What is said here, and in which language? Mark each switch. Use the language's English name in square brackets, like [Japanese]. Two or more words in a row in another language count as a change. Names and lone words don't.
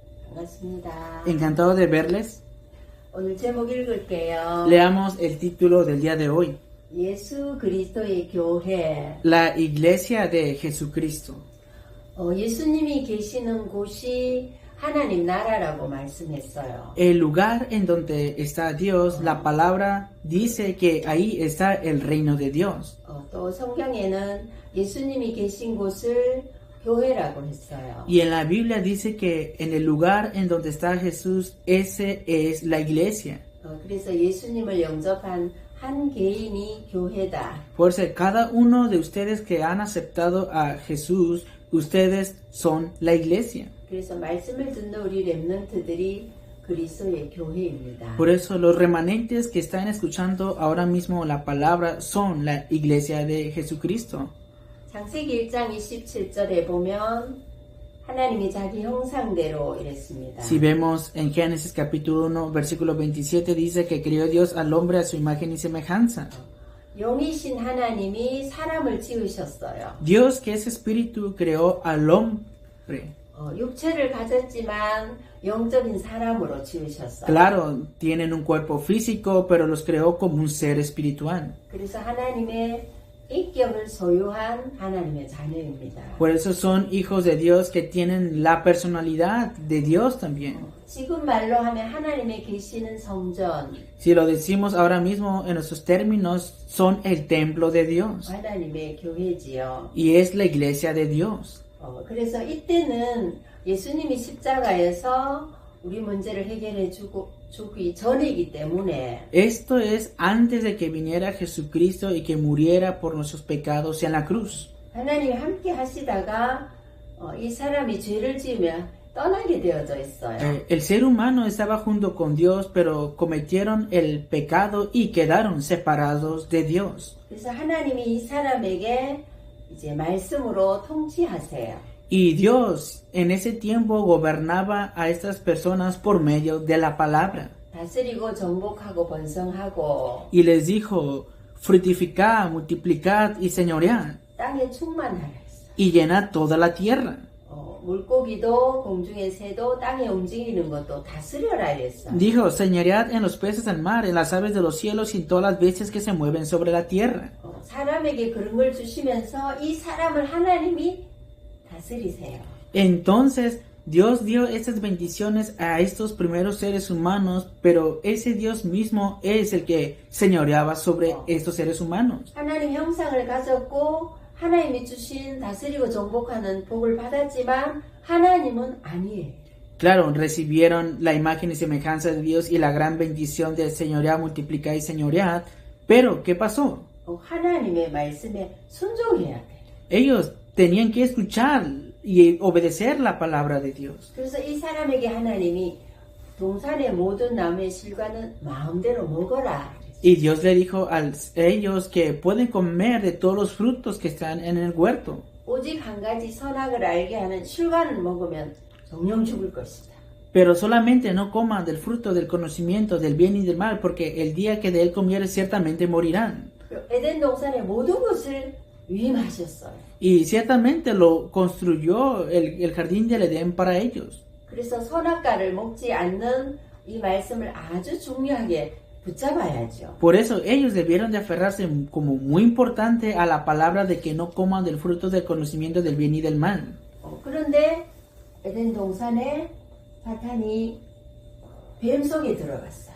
[Korean] 반갑습니다. [Spanish] Encantado de verles. [Korean] 오늘 제목 읽을게요. [Spanish] Leamos el título del día de hoy. [Korean] 예수 그리스도의 교회. [Spanish] La Iglesia de Jesucristo. [Korean] 예수님이 계시는 곳이 하나님 나라라고 말씀했어요. [Spanish] El lugar en donde está Dios, la palabra dice que ahí está el reino de Dios. [Korean] 또 성경에는 예수님이 계신 곳을 교회라고 했어요. [Spanish] Y en la Biblia dice que en el lugar en donde está Jesús, ese es la iglesia. [Korean] 그래서 예수님을 영접한 한 개인이 교회다. [Spanish] Por eso cada uno de ustedes que han aceptado a Jesús, ustedes son la iglesia. [Korean] 그래서 말씀을 듣는 우리 렘넌트들이 그리스도의 교회입니다. [Spanish] Por eso los remanentes que están escuchando ahora mismo la palabra son la iglesia de Jesucristo. [Korean] 창세기 1장 27절에 보면 하나님이 자기 형상대로 이랬습니다. [Spanish] Si vemos en Génesis capítulo 1 versículo 27 dice que creó Dios al hombre a su imagen y semejanza. [Korean] 영이신 하나님이 사람을 지으셨어요. [Spanish] Dios que es espíritu creó al hombre. [Korean] 육체를 가졌지만 영적인 사람으로 지으셨어요. [Spanish] Claro, tienen un cuerpo físico, pero los creó como un ser espiritual. [Korean] 그래서 하나님의 인격을 소유한 하나님의 자녀입니다. [Spanish] Por eso son hijos de Dios que tienen la personalidad de Dios también. [Korean] 지금 말로 하면 하나님의 계시는 성전, [Spanish] Si lo decimos ahora mismo en nuestros términos, son el templo de Dios. [Korean] 하나님의 교회지요. [Spanish] Y es la iglesia de Dios. [Korean] 그래서 이때는 예수님이 십자가에서 우리 문제를 해결해 주기 전이기 때문에 [Spanish] Esto es antes de que viniera Jesucristo y que muriera por nuestros pecados en la cruz. [Korean] 하나님이 함께 하시다가 이 사람이 죄를 지으면 떠나게 되어져 있어요. [Spanish] El ser humano estaba junto con Dios, pero cometieron el pecado y quedaron separados de Dios. [Korean] 그래서 하나님이 이 사람에게 이제 말씀으로 통치하세요. [Spanish] Y Dios en ese tiempo gobernaba a estas personas por medio de la palabra. [Korean] 다스리고 정복하고 번성하고 [Spanish] Y les dijo, fructificad, multiplicad y señoread, [Korean] 땅에 충만하라 했어요. [Spanish] y llenad toda la tierra. [Korean] 물고기도 공중의 새도 땅에 움직이는 것도 다스려라 이랬어요. [Spanish] Dijo, señoread en los peces del mar, en las aves de los cielos y en todas las bestias que se mueven sobre la tierra. [Korean] 사람에게 그런 걸 주시면서 이 사람을 하나님이 다스리세요. [Spanish] Entonces Dios dio estas bendiciones a estos primeros seres humanos, pero ese Dios mismo es el que señoreaba sobre estos seres humanos. [Korean] 하나님 형상을 가졌고 하나님이 주신 다스리고 정복하는 복을 받았지만 하나님은 아니에요. [Spanish] Claro, recibieron la imagen y semejanza de Dios y la gran bendición de señorear, multiplicar y señorear, pero ¿qué pasó? [Korean] 하나님의 말씀에 순종해야 돼. [Spanish] Ellos tenían que escuchar y obedecer la palabra de Dios. [Korean] 그래서 이 사람에게 하나님이 동산의 모든 나무의 실과는 마음대로 먹어라. [Spanish] Y Dios le dijo a ellos que pueden comer de todos los frutos que están en el huerto. [Korean] 오직 한 가지 선악을 알게 하는 실과를 먹으면 정령 죽을 것이다. [Spanish] Pero solamente no coman del fruto del conocimiento del bien y del mal, porque el día que de él comieres ciertamente morirán. [Korean] 에덴 동산의 모든 것을 위임하셨어요. [Spanish] Y ciertamente lo construyó el jardín del Edén para ellos. [Korean] 그래서 선악과를 먹지 않는 이 말씀을 아주 중요하게 붙잡아야죠. [Spanish] Por eso ellos debieron de aferrarse como muy importante a la palabra de que no coman del fruto del conocimiento del bien y del mal. [Korean] 그런데 에덴 동산에 사탄이 뱀 속에 들어갔어요.